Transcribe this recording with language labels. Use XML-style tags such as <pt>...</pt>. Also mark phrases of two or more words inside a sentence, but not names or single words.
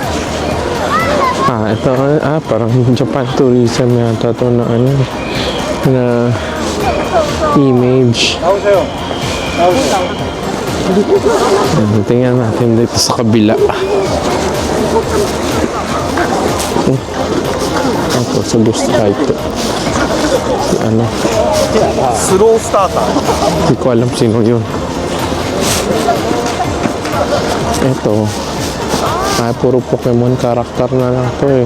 <tl>Ito parang Japan tourism yata ito na na image. Tingnan natin dito sa kabila. Ito, sa gusto ito. Si ano,</tl> <ja>スロースターター</ja> <tl>hindi ko alam sino yun. Ito, ay puro Pokemon karakter na lang to eh.</tl>